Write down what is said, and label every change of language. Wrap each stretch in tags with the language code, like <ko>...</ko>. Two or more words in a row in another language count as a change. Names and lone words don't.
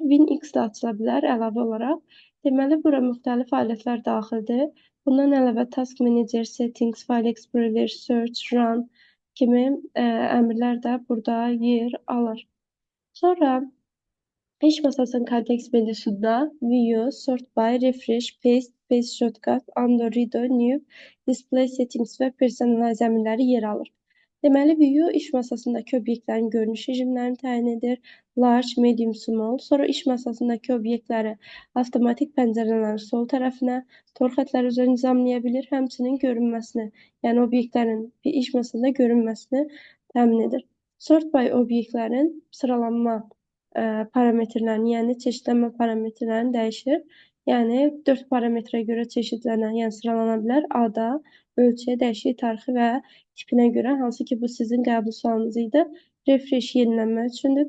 <az>WinX də açıla bilər əlavə olaraq. Deməli, bura müxtəlif alətlər daxildir. Bundan əlavə</az> <en>Task Manager, Settings, File Explorer, Search, Run</en> <az>kimi əmrlər də burada yer alır. Sonra İş masasının kontekst menüsündə</az> <en>View, Sort by, Refresh, Paste, Paste Shortcut, Undo, Redo, New, Display Settings</en> <az>və Personalize əmrləri yer alır. Deməli, View iş masasındakı obyektlərin görünüş rejimlərini təyin edir.</az> <en>Large, Medium, Small.</en> <az>Sonra iş masasındakı obyektləri avtomatik pəncərələrin sol tərəfinə, tor xətləri üzrə nizamlaya bilir. Həmçinin görünməsini, yəni obyektlərin iş masasında görünməsini təmin edir.</az> <en>Sort by</en> <az>obyektlərin sıralanma parametrlərini, yəni çeşidlənmə parametrlərini dəyişir. Yəni 4 parametrə görə çeşidlənə, yəni sıralana bilər. Ada, ölçüyə, dəyişik tarixi və tipinə görə, hansı ki bu sizin qəbul sualınız idi. Refresh yenilənmə üçündür.</az>